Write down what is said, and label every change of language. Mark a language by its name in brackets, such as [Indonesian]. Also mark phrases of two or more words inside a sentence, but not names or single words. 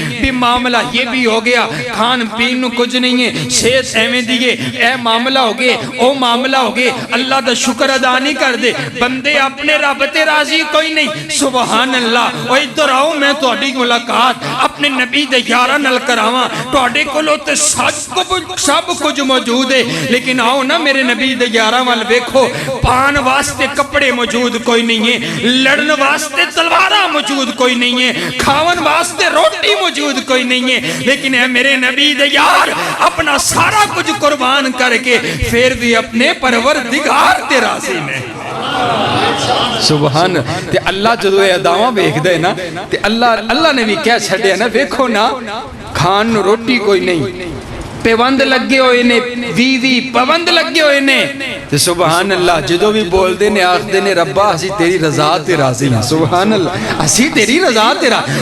[Punjabi] بھی معاملہ یہ بھی ہو گیا، کھان پین کچھ نہیں ہے، صحت ایویں دیئے، اے معاملہ ہو گئے، او معاملہ ہو گئے، اللہ دا شکر ادا نہیں کر دے، بندے اپنے رب تے راضی کوئی نہیں۔ [Arabic] سبحان اللہ۔ [Punjabi] اور ادھر آؤ میں تہاڈی ملاقات اپنے نبی دے یاراں نال کراواں، تہاڈے کولوں تے سب کچھ موجود ہے، لیکن آؤ نا میرے نبی دے یاراں وال ویکھو، پان واسطے کپڑے موجود کوئی نہیں ہے، لڑن واسطے تلواراں موجود کوئی نہیں ہے، کھاون واسطے روٹی موجود کوئی نہیں ہے، لیکن اے میرے نبی دے یار اپنا سارا کچھ قربان کر کے پھر بھی اپنے پروردگار تے راضی نے۔ سبحان تے اللہ جدو اے اداواں ویکھ دے نا تے اللہ نے بھی کہہ چھڈیا نا ویکھو نا کھان روٹی کوئی نہیں، پیوند لگے ہوئے نے، بیوی پابند لگے ہوئے نے، تے [Arabic] سبحان اللہ [Punjabi] جدو بھی بول دے نے آخ دے نے ربا اسی تیری رضا تے راضی ہیں، [Arabic] سبحان اللہ [Punjabi] اسی تیری رضا تے راضی۔